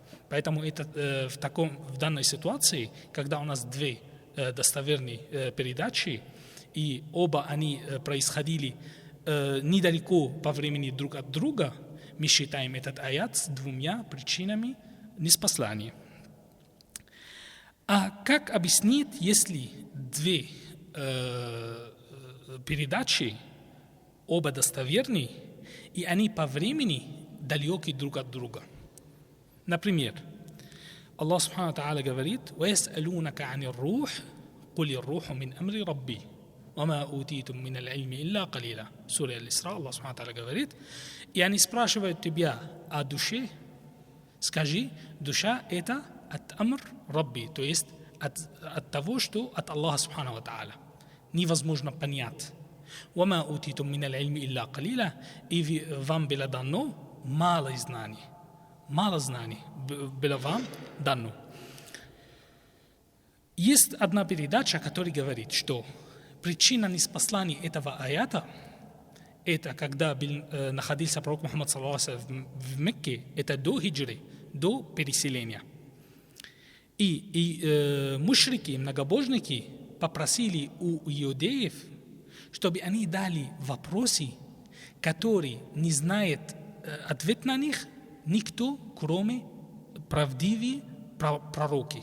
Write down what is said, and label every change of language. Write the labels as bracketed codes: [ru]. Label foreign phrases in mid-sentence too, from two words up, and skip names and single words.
[ru] Поэтому это в данной ситуации, когда у нас 2 достоверные передачи, и оба они происходили недалеко по времени друг от друга, мы считаем этот аят с 2 причинами ниспослания. А как объяснить, если 2 передачи, оба достоверны, и они по времени далеки друг от друга? Например, [ar] الله سبحانه وتعالى говорит: وَيَسْأَلُونَكَ عَنِ الرُّوحِ قُلِ الرُّوحُ مِنْ أَمْرِ رَبِّي وَمَا أُوتِيتُم مِّنَ الْعِلْمِ إِلَّا قَلِيلًا. [ru] Сура Аль-Исра, [ar] الله سبحانه وتعالى [ru] говорит: и они спрашивают тебя о душе, скажи, душа это от [ar] أمر ربي, [ru] то есть от того, что от [ar] الله سبحانه وتعالى [ru] невозможно понять. [ar] وَمَا أُوتِيتُم مِّنَ الْعِلْمِ إِلَّا قَلِيلًا. [ru] И вам было дано мало знаний было вам дано. Есть одна передача, которая говорит, что причина ниспослания этого аята – это когда находился пророк Мухаммад [ar] صلى الله عليه وسلم [ru] в Мекке, это до хиджры, до переселения. И мушрики, многобожники попросили у иудеев, чтобы они дали вопросы, которые не знает ответ на них никто, кроме правдивых пророки.